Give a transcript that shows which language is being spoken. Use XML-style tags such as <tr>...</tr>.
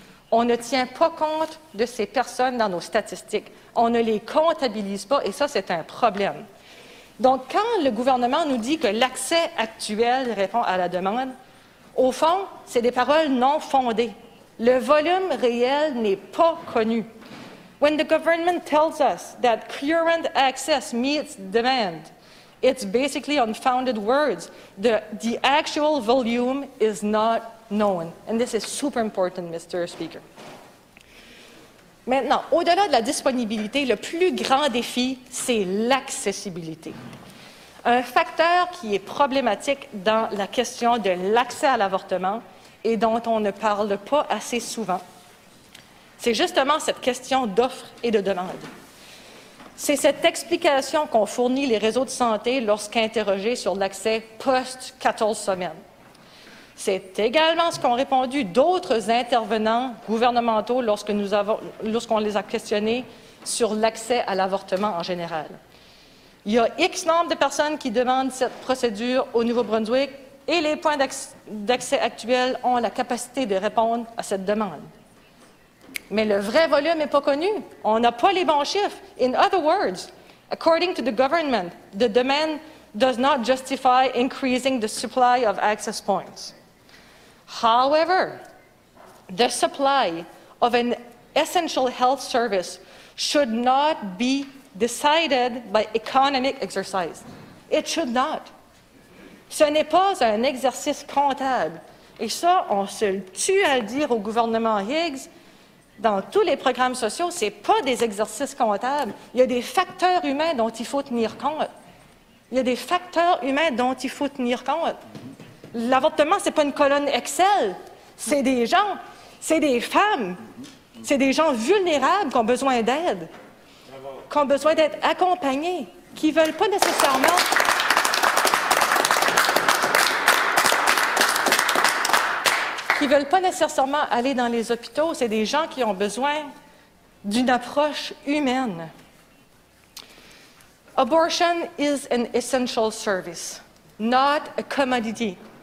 <fr>On ne tient pas compte de ces personnes dans nos statistiques. On ne les comptabilise pas, et ça, c'est un problème. Donc, quand le gouvernement nous dit que l'accès actuel répond à la demande, au fond, c'est des paroles non fondées. Le volume réel n'est pas connu.</fr> <en>When the government tells us that current access meets demand, it's basically unfounded words. The actual volume is not known. And this is super important, Mr. Speaker.</en> <fr>Maintenant, au-delà de la disponibilité, le plus grand défi, c'est l'accessibilité. Un facteur qui est problématique dans la question de l'accès à l'avortement et dont on ne parle pas assez souvent, c'est justement cette question d'offre et de demande. C'est cette explication qu'ont fournie les réseaux de santé lorsqu'interrogés sur l'accès post-14 semaines. C'est également ce qu'ont répondu d'autres intervenants gouvernementaux lorsqu'on les a questionnés sur l'accès à l'avortement en général. Il y a X nombre de personnes qui demandent cette procédure au Nouveau-Brunswick et les points d'accès actuels ont la capacité de répondre à cette demande. Mais le vrai volume n'est pas connu. On n'a pas les bons chiffres.</fr> <en>In other words, according to the government, the demand does not justify increasing the supply of access points. However, the supply of an essential health service should not be decided by economic exercise. It should not.</en> <fr>Ce n'est pas un exercice comptable. Et ça, on se tue à le dire au gouvernement Higgs. Dans tous les programmes sociaux, ce n'est pas des exercices comptables. Il y a des facteurs humains dont il faut tenir compte. Il y a des facteurs humains dont il faut tenir compte. L'avortement, ce n'est pas une colonne Excel. C'est des gens, c'est des femmes, c'est des gens vulnérables qui ont besoin d'aide, qui ont besoin d'être accompagnés, qui ne veulent pas nécessairement... qui ne veulent pas nécessairement aller dans les hôpitaux. C'est des gens qui ont besoin d'une approche humaine.</fr> <en>Abortion is an essential service, not a commodity,</en>